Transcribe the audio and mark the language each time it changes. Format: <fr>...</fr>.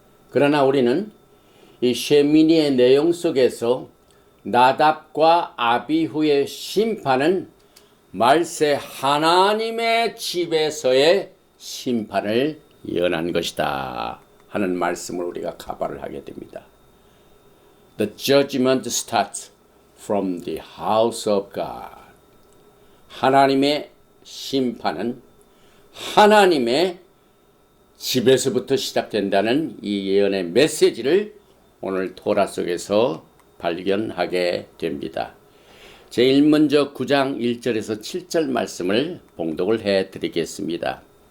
<ko>그러나 우리는 이 쉐미니의 내용 속에서 나답과 아비후의 심판은 말세 하나님의 집에서의 심판을 예언한 것이다 하는 말씀을 우리가 가발을 하게 됩니다.</ko> <en>The judgment starts from the house of God.</en> <ko>하나님의 심판은 하나님의 집에서부터 시작된다는 이 예언의 메시지를 오늘 토라 속에서 발견하게 됩니다. 제일 먼저 9장 1절에서 7절 말씀을 봉독을 해드리겠습니다.</ko>